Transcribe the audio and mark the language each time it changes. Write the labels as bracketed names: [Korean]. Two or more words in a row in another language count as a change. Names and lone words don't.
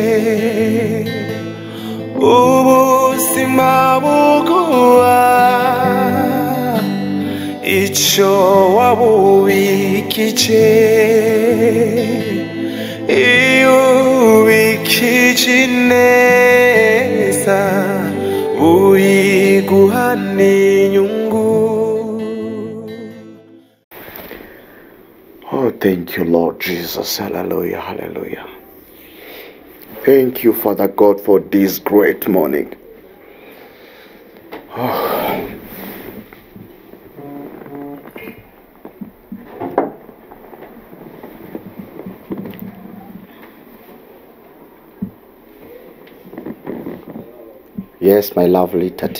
[Rundi] simabuguwa icho wabubikije ubikije neza uyiguhana inyungu. [English] Oh, thank you, Lord Jesus. Hallelujah, hallelujah. Thank you, Father God, for this great morning. Oh. Yes, my lovely Tati.